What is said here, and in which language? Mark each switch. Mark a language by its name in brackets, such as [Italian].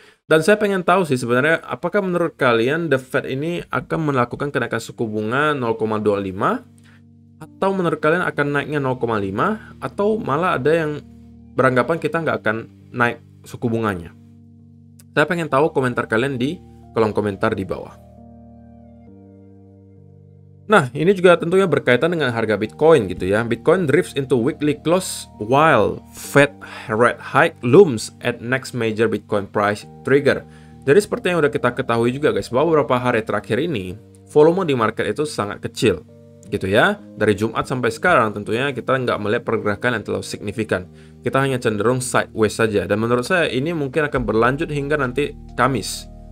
[Indonesian] Dan saya pengen tahu sih sebenarnya, apakah menurut kalian The Fed ini akan melakukan kenaikan suku bunga 0,25, atau menurut kalian akan naiknya 0,5, atau malah ada yang beranggapan kita nggak akan naik suku bunganya? Saya pengen tahu komentar kalian di kolom komentar di bawah. Nah, ini juga tentunya berkaitan dengan harga Bitcoin gitu ya. [English] Bitcoin drifts into weekly close while Fed rate hike looms at next major Bitcoin price trigger. [Indonesian] Jadi seperti yang udah kita ketahui juga guys, bahwa beberapa hari terakhir ini volume di market itu sangat kecil gitu ya. Dari Jumat sampai sekarang tentunya kita nggak melihat pergerakan yang terlalu signifikan. Kita hanya cenderung sideways saja. Dan menurut saya ini mungkin akan berlanjut hingga nanti Kamis.